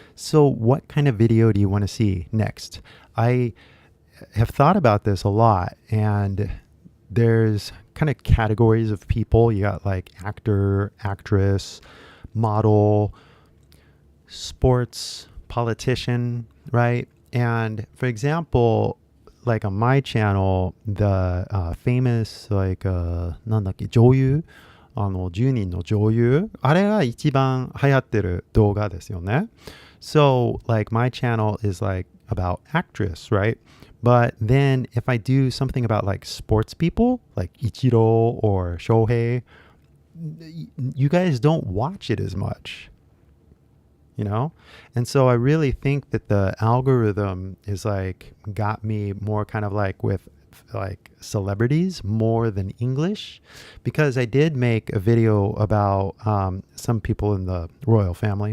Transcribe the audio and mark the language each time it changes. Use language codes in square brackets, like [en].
[en] So, what kind of video do you want to see next? I have thought about this a lot, and there's kind of categories of people. You got like actor, actress, model, sports, politician, right? And for example, like on my channel, the famous, like, [ja] なんだっけ、女優10人の女優、あれが一番流行ってる動画ですよね。 [en] So, like, my channel is like about actress, right? But then if I do something about like sports people, like Ichiro or Shohei, you guys don't watch it as much, you know? And so I really think that the algorithm is like got me more kind of like with like celebrities more than English, because I did make a video about some people in the royal family.